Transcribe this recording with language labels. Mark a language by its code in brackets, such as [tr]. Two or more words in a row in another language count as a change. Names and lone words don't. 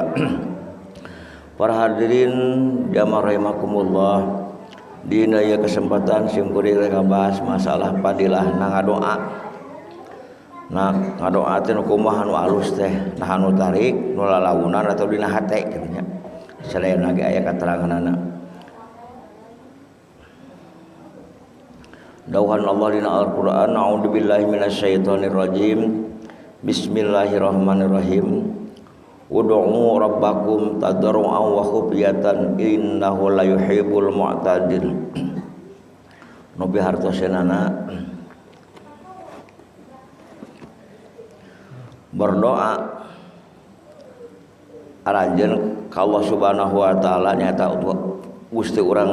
[su] Para hadirin jamaah rahimakumullah, dina ieu kesempatan sing kuring ngabahas masalah fadilah ngadoa. Nah, ngadoa teh nu kumaha nu alus teh, nah anu tarik, nu lalaunan atau dina hate kitu nya. Sadayana ge aya kateranganana. Dawuhan Allah dina Al-Qur'an, [ar] أعوذ بالله من الشيطان الرجيم. Bismillahirrahmanirrahim. ادعوا ربكم تضرعا وخفية إنه لا يحب المعتدين. [su] Nu bihartosenana berdoa aranjeun ka Allah [ar] سبحانه وتعالى [su] nyata Gusti urang